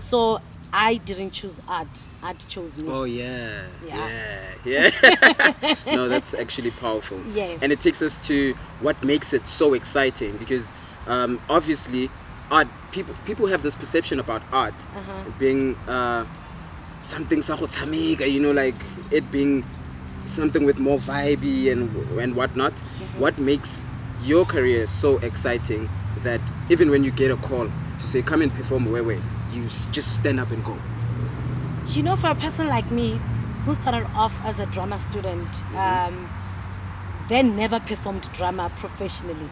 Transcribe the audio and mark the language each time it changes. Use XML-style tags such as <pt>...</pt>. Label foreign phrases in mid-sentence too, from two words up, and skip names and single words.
<en>So I didn't choose art. Art chose me. Oh, yeah. No, that's actually powerful. Yes. And it takes us to what makes it so exciting, because obviously art, people have this perception about art being something</en> <tn>sa go tshameka,</tn> <en>you know, like it being something with more vibey and whatnot. What makes your career so exciting that even when you get a call to say come and perform where you just stand up and go? You know, for a person like me who started off as a drama student, then never performed drama professionally.</en>